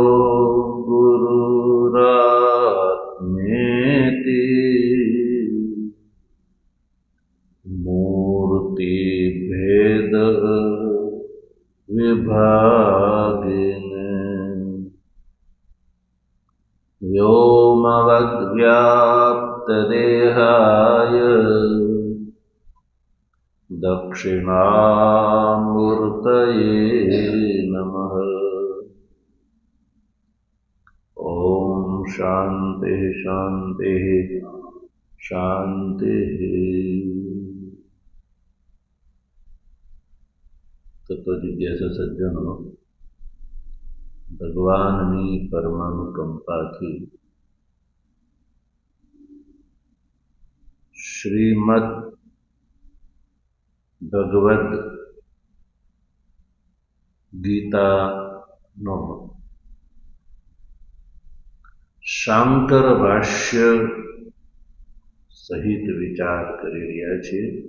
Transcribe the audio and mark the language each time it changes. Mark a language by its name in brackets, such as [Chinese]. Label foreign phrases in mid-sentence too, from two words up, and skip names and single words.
[Sanskrit] गुरुरात्मेति मूर्तिभेद विभागिने व्योमवद्व्याप्तदेहाय दक्षिणामूर्तये नमः। ॐ शान्ति शान्ति शान्तिः। [Gujarati] તત્વજિજ્ઞાસુ સજ્જનો, ભગવાનની પરમાનુકંપાથી શ્રીમદ ભગવદ્ ગીતાનો શાંકર ભાષ્ય સહિત વિચાર કરી રહ્યા છીએ.